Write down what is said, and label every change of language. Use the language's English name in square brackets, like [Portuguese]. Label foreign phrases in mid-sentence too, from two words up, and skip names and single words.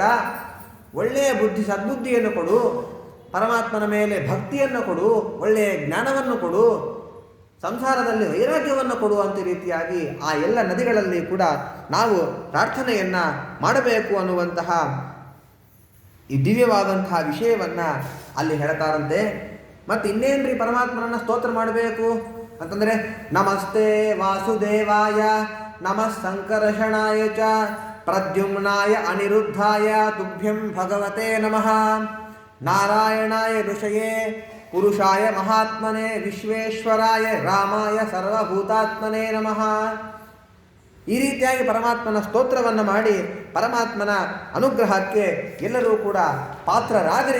[Kannada] ಒಳ್ಳೆಯ ಬುದ್ಧಿ ಸದ್ಬುದ್ಧಿಯನ್ನು ಕೊಡು, ಪರಮಾತ್ಮನ ಮೇಲೆ ಭಕ್ತಿಯನ್ನು ಕೊಡು, ಒಳ್ಳೆಯ ಜ್ಞಾನವನ್ನು ಕೊಡು, ಸಂಸಾರದಲ್ಲಿ ವೈರಾಗ್ಯವನ್ನು ಕೊಡುವಂಥ ರೀತಿಯಾಗಿ ಆ ಎಲ್ಲ ನದಿಗಳಲ್ಲಿ ಕೂಡ ನಾವು ಪ್ರಾರ್ಥನೆಯನ್ನು ಮಾಡಬೇಕು ಅನ್ನುವಂತಹ ಈ ದಿವ್ಯವಾದಂತಹ ವಿಷಯವನ್ನು ಅಲ್ಲಿ ಹೇಳ್ತಾರಂತೆ. ಮತ್ತು ಇನ್ನೇನ್ರಿ ಪರಮಾತ್ಮನನ್ನು ಸ್ತೋತ್ರ ಮಾಡಬೇಕು ಅಂತಂದರೆ [Sanskrit] ನಮಸ್ತೆ ವಾಸುದೇವಾಯ ನಮಃ ಸಂಕರ್ಷಣಾಯ ಚ ಪ್ರದ್ಯುಮ್ನಾಯ ಅನಿರುದ್ಧಾಯ ತುಭ್ಯಂ ಭಗವತೆ ನಮಃ ನಾರಾಯಣಾಯ ಋಷಯೇ ಪುರುಷಾಯ ಮಹಾತ್ಮನೆ ವಿಶ್ವೇಶ್ವರಾಯ ರಾಮಾಯ ಸರ್ವಭೂತಾತ್ಮನೇ ನಮಃ. [Kannada] ಈ ರೀತಿಯಾಗಿ ಪರಮಾತ್ಮನ ಸ್ತೋತ್ರವನ್ನು ಮಾಡಿ ಪರಮಾತ್ಮನ ಅನುಗ್ರಹಕ್ಕೆ ಎಲ್ಲರೂ ಕೂಡ ಪಾತ್ರರಾಗರಿ